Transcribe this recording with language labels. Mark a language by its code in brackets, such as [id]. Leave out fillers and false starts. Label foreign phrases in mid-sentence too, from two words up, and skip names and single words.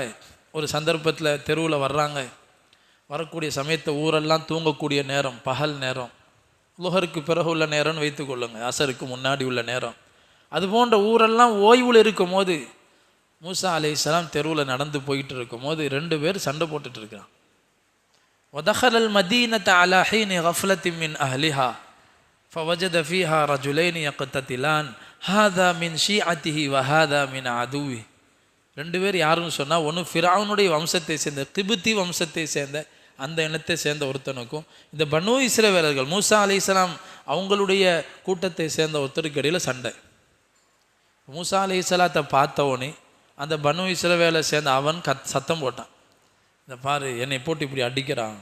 [ta] ஒரு சந்தர்ப்பத்தில் தெருவில் வர்றாங்க, வரக்கூடிய சமயத்தை ஊரெல்லாம் தூங்கக்கூடிய நேரம், பகல் நேரம், லுஹருக்கு பிறகு உள்ள நேரம்னு வைத்துக்கொள்ளுங்க, அசருக்கு முன்னாடி உள்ள நேரம். அது போன்ற ஊரெல்லாம் ஓய்வில் இருக்கும் போது மூசா அலைஹிஸ்ஸலாம் தெருவில் நடந்து போயிட்டு இருக்கும் போது 2 பேர் சண்டை போட்டுட்டு இருக்கிறான். [ar] وَدَخَلَ الْمَدِينَةَ عَلَى حِينِ غَفْلَةٍ مِّنْ أَهْلِهَا فَوَجَدَ فِيهَا رَجُلَيْنِ يَقْتَتِلَانِ هَذَا مِنْ شِيعَتِهِ وَهَذَا مِنْ عَدُوِّهِ. [ta] 2 பேர் யாருன்னு சொன்னால், ஒன்று ஃபிரௌனுடைய வம்சத்தை சேர்ந்த கிபுத்தி வம்சத்தை சேர்ந்த அந்த இனத்தை சேர்ந்த ஒருத்தனுக்கும், இந்த பனு இஸ்ரவேலர்கள் மூசா அலைஹிஸ்ஸலாம் அவங்களுடைய கூட்டத்தை சேர்ந்த ஒருத்தருக்கு இடையில் சண்டை. மூசா அலைஹிஸ்ஸலாத்தை பார்த்தவனே அந்த பனு இஸ்ரவேலை சேர்ந்த அவன் சத்தம் போட்டான், இந்த பாரு என்னை போட்டு இப்படி அடிக்கிறான்.